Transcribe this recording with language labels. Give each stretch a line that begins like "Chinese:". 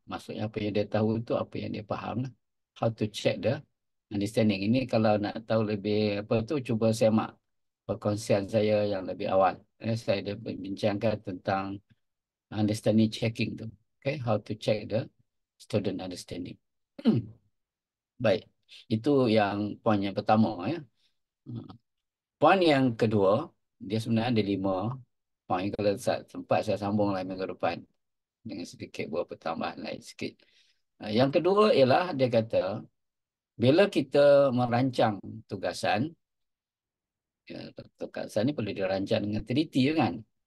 Malay: Maksudnya apa yang dia tahu itu apa yang dia faham.
English: How to check the understanding.
Malay: Ini kalau nak tahu lebih apa tu, cuba semak perkongsian saya yang lebih awal. Saya dah bincangkan tentang understanding checking tu.
English: Okay, how to check the student understanding.
Malay: Baik, itu yang poin yang pertama. Ya. Poin yang kedua, dia sebenarnya ada 5 poin. Kalau sempat saya sambung lah minggu depan dengan sedikit beberapa tambahan lain sikit. Yang kedua ialah dia kata, bila kita merancang tugasan, ya, tugasan ni perlu dirancang dengan teliti kan.